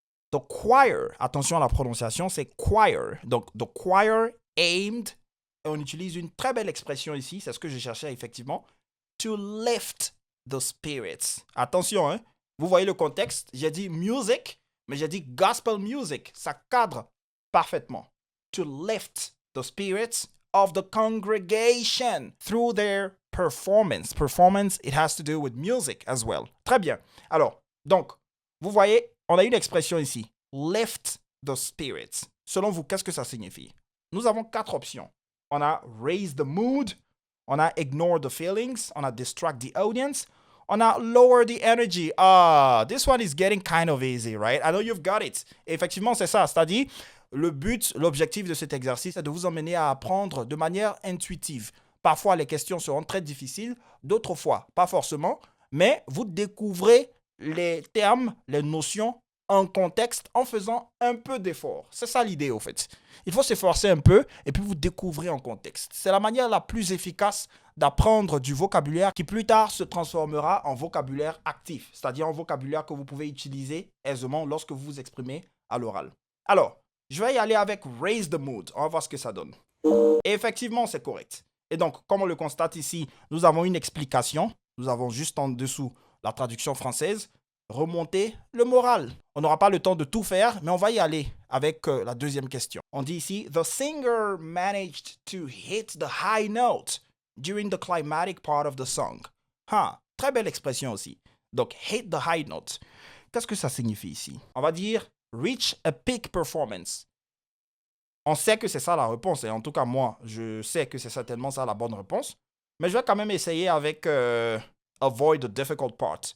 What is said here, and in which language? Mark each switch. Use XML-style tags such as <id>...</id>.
<en>The choir,</en> <fr>attention à la prononciation, c'est choir. Donc,</fr> <en>the choir aimed,</en> <fr>et on utilise une très belle expression ici, c'est ce que je cherchais effectivement,</fr> <en>to lift the spirits.</en> <fr>Attention, vous voyez le contexte, j'ai dit music, mais j'ai dit gospel music. Ça cadre parfaitement.</fr> <en>To lift the spirits of the congregation through their performance. Performance, it has to do with music as well.</en> <fr>Très bien. Alors, donc, vous voyez, on a une expression ici.</fr> <en>Lift the spirits.</en> <fr>Selon vous, qu'est-ce que ça signifie? Nous avons 4 options. On a</fr> <en>raise the mood,</en> <fr>on a</fr> <en>ignore the feelings,</en> <fr>on a</fr> <en>distract the audience,</en> <fr>on a</fr> <en>lower the energy. Ah, this one is getting kind of easy, right? I know you've got it.</en> <fr>Et effectivement, c'est ça. C'est-à-dire, le but, l'objectif de cet exercice est de vous emmener à apprendre de manière intuitive. Parfois, les questions seront très difficiles, d'autres fois, pas forcément, mais vous découvrez les termes, les notions en contexte en faisant un peu d'effort. C'est ça l'idée, au fait. Il faut s'efforcer un peu et puis vous découvrez en contexte. C'est la manière la plus efficace d'apprendre du vocabulaire qui plus tard se transformera en vocabulaire actif, c'est-à-dire en vocabulaire que vous pouvez utiliser aisément lorsque vous vous exprimez à l'oral. Alors, je vais y aller avec</fr> <en>raise the mood.</en> <fr>On va voir ce que ça donne. Et effectivement, c'est correct. Et donc, comme on le constate ici, nous avons une explication. Nous avons juste en dessous la traduction française. Remonter le moral. On n'aura pas le temps de tout faire, mais on va y aller avec la deuxième question. On dit ici,</fr> <en>the singer managed to hit the high note during the climatic part of the song.</en> <fr>Très belle expression aussi. Donc,</fr> <en>hit the high note.</en> <fr>Qu'est-ce que ça signifie ici? On va dire</fr> <en>reach a peak performance.</en> <fr>On sait que c'est ça la réponse, et en tout cas moi, je sais que c'est certainement ça la bonne réponse, mais je vais quand même essayer avec</fr> <en>avoid the difficult part.</en>